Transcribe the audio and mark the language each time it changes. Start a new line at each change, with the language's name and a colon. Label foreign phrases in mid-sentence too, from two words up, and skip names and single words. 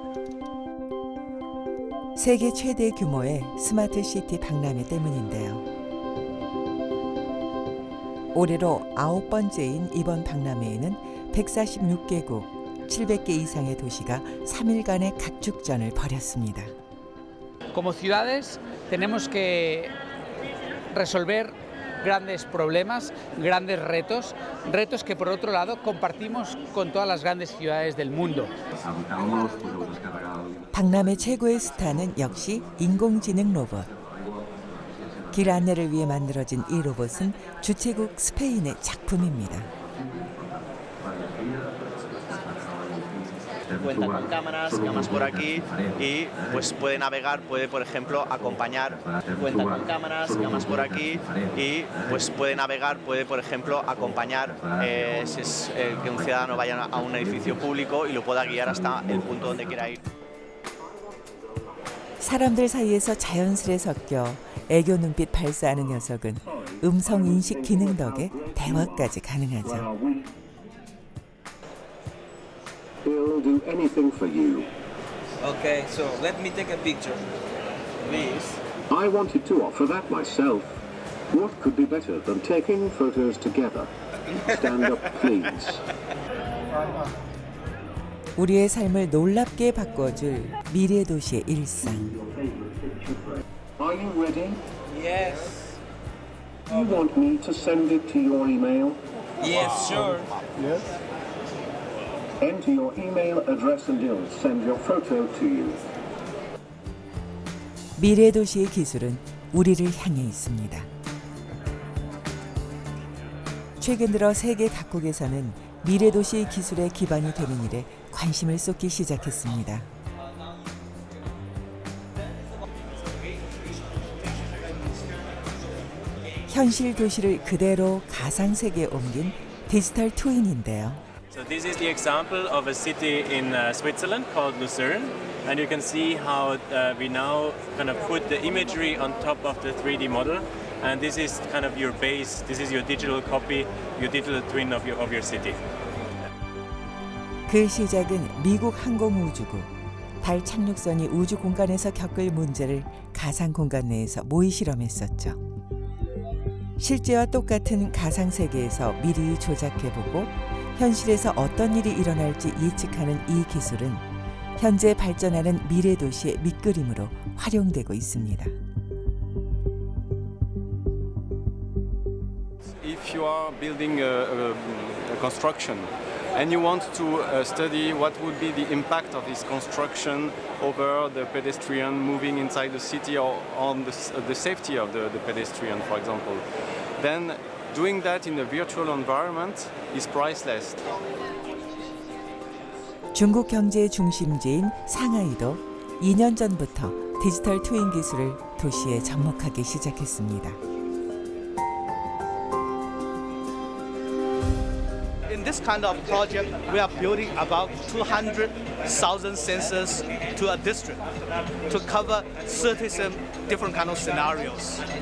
Korean: 세계 최대 규모의 스마트 시티 박람회 때문인데요. 올해로 9번째인 이번 박람회에는 146개국 700개 이상의 도시가 3일간의 각축전을 벌였습니다.
Spanish: Como ciudades tenemos que resolver grandes problemas, grandes retos, retos que por otro lado compartimos con todas las grandes ciudades del mundo.
Korean: 박람회 최고의 스타는 역시 인공지능 로봇. 길 안내를 위해 만들어진 이 로봇은 주최국 스페인의 작품입니다.
Spanish: Cuenta con cámaras por aquí y pues puede navegar, puede por ejemplo acompañar. Cuenta con cámaras por aquí y pues puede navegar, puede por ejemplo acompañar si es que un ciudadano vaya a un edificio público y lo pueda guiar hasta el punto donde quiera ir.
Korean: 사람들 사이에서 자연스레 섞여 애교 눈빛 발사하는 녀석은 음성 인식 기능 덕에 대화까지 가능하죠.
English: He'll do anything for you. Okay, so let me take a picture, please. I wanted to offer that myself. What could be better than taking photos together? Stand up, please.
Korean: 우리의 삶을 놀랍게 바꿔줄 미래 도시의 일상.
English: Are you ready? Yes. You want me to send it to your email? Yes, sure. Yes. Enter your email address and it'll send your photo to you.
Korean: 미래 도시의 기술은 우리를 향해 있습니다. 최근 들어 세계 각국에서는 미래 도시 기술의 기반이 되는 일에 관심을 쏟기 시작했습니다. 현실 도시를 그대로 가상 세계에 옮긴 디지털 트윈인데요.
English: So this is the example of a city in Switzerland called Lucerne, and you can see how we now kind of put the imagery on top of the 3D model, and this is kind of your base. This is your digital copy, your digital twin of your city.
Korean: 그 시작은 미국 항공우주국. 달 착륙선이 우주 공간에서 겪을 문제를 가상 공간 내에서 모의 실험했었죠. 실제와 똑같은 가상 세계에서 미리 조작해보고 현실에서 어떤 일이 일어날지 예측하는 이 기술은 현재 발전하는 미래 도시의 밑그림으로 활용되고 있습니다.
English: If you are building a construction and you want to study what would be the impact of this construction over the pedestrian moving inside the city or on the safety of the pedestrian, for example, then doing that in a virtual environment is priceless.
Korean: 중국 경제의 중심지인 상하이도 2년 전부터 디지털 트윈 기술을 도시에 접목하기 시작했습니다.
English: In this kind of project, we are building about 200,000 sensors to a district to cover 37 different kind of scenarios.